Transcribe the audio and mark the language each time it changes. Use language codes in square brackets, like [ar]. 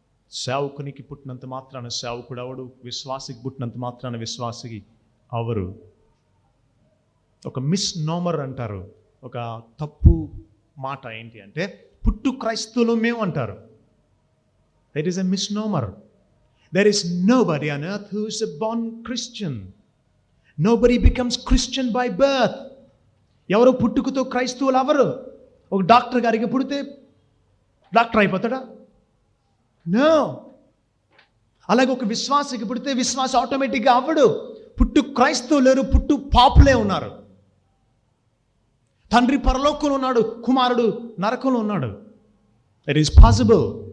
[te] సేవకునికి పుట్టినంత మాత్రాన సేవకుడు అవడు, విశ్వాసికి పుట్టినంత మాత్రాన విశ్వాసికి అవరు. ఒక మిస్ నోమర్ అంటారు, ఒక తప్పు మాట ఏంటి అంటే పుట్టు క్రైస్తవులు మేము అంటారు. [en] There is a misnomer. There is nobody on earth who is a born Christian. Nobody becomes Christian by birth. [te] ఎవరు పుట్టుకతో క్రైస్తవులు అవరు. ఒక డాక్టర్ గారికి పుడితే డాక్టర్ అయిపోతాడా? నో. అలాగే ఒక విశ్వాసికి పుడితే విశ్వాస ఆటోమేటిక్గా అవ్వడు. పుట్టు క్రైస్తవులు లేరు, పుట్టు పాపులే ఉన్నారు. తండ్రి పరలోకంలో ఉన్నాడు, కుమారుడు నరకంలో ఉన్నాడు. [en] It is possible.